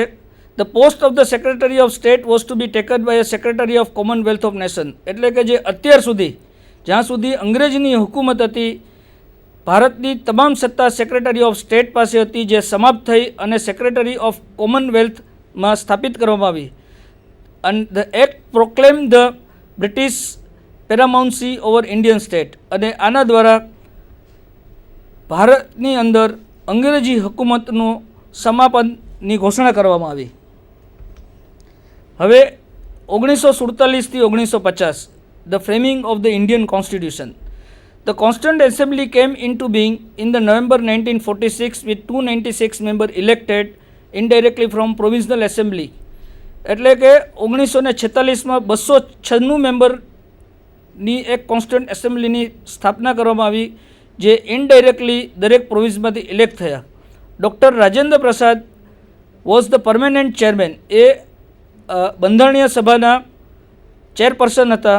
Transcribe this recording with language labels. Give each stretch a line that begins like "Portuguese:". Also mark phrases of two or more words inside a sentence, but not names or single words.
English: the post of the secretary of state was to be taken by a secretary of commonwealth of nation.
Gujarati: એટલે કે જે અત્યાર સુધી જ્યાં સુધી અંગ્રેજની હુકુમત હતી, ભારતની તમામ સત્તા
English: secretary of state
Gujarati: પાસે હતી, જે સમાપ્ત થઈ અને
English: secretary of commonwealth
Gujarati: સ્થાપિત કરવામાં આવી.
English: and the act proclaimed the British paramountcy over Indian state.
Gujarati: અને આના દ્વારા ભારતની અંદર અંગ્રેજી હુકુમતનું સમાપનની ઘોષણા કરવામાં આવી. હવે 1947 થી 1950
English: the framing of the Indian Constitution. The Constituent Assembly came into being in the November 1946 with 296 members elected indirectly from Provisional Assembly.
Gujarati: એટલે કે 1946માં 296 મેમ્બરની એક
English: constant assembly
Gujarati: સ્થાપના કરવામાં આવી, જે ઇનડાયરેક્ટલી દરેક પ્રોવિન્સમાંથી ઇલેક્ટ થયા.
English: Doctor Rajendra Prasad was the permanent chairman.
Gujarati: એ બંધારણીય સભાના ચેરપર્સન હતા.